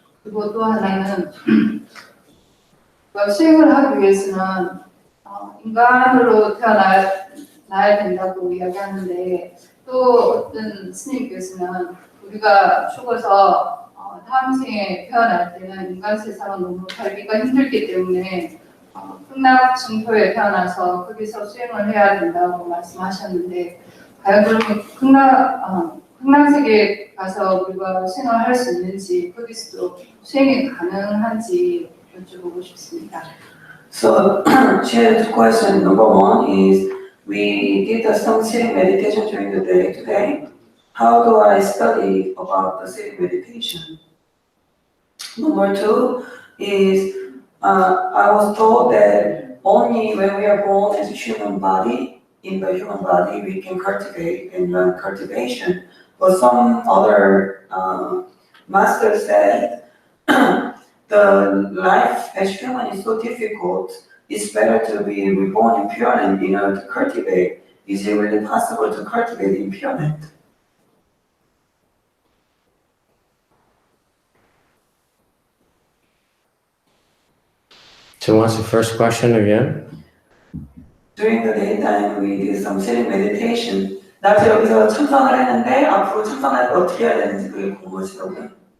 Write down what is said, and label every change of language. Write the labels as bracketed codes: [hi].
[ko] 그리고 또 하나는 수행을 하기 위해서는 인간으로 태어나야 된다고 이야기하는데 또 어떤 스님께서는 우리가 죽어서 다음 생에 태어날 때는 인간 세상은 너무 살기가 힘들기 때문에 극락 정토에 태어나서 거기서 수행을 해야 된다고 말씀하셨는데 과연 그러면 극락 세계에 가서 우리가 수행을 할 수 있는지 거기서도 수행이 가능한지 여쭤보고 싶습니다. [en] So, she had two questions. Number one is, we did some sitting meditation during the day today. How do I study about the sitting meditation? Number two is, I was told that only when we are born as a human body, in the human body, we can cultivate and learn cultivation. But some other masters said the life as human is so difficult, it's better to be reborn in Pure Land in order to cultivate. Is it really possible to cultivate in Pure Land? So what's the first question again? During the daytime, we did some sitting meditation. [ko] 낮에 여기서 참선을 했는데 앞으로 참선할 때 어떻게 해야 되는지 그게 궁금하시더라고요.